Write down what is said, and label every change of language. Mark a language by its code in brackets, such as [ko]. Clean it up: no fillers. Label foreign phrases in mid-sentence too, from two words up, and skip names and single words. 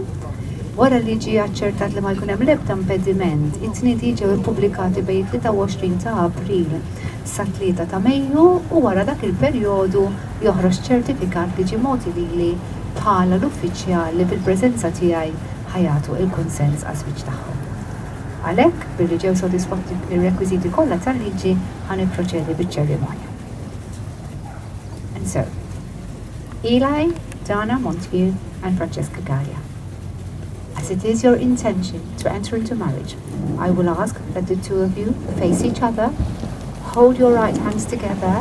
[mt] Wara li ġie aċċertat li ma jkun hemm l-ebda impediment, it-tniedi ġew ippubblikati bejn 23 ta' April sa 3 ta' Mejju u wara dak il-perjodu joħroġ ċertifikat li ġie mogħti lili bħala l-uffiċjali bil-preżenza tiegħi ħajatu il-konsens għaż-żwieġ tagħhom. Għalhekk, billi ġew sodisfatti ir-rekwiżiti kollha tal-liġi ħa nipproċedi biċ-ċerimonja. [en] And so, Eli, Dana Montaigue and Francesca Gallia. As it is your intention to enter into marriage, I will ask that the two of you face each other, hold your right hands together.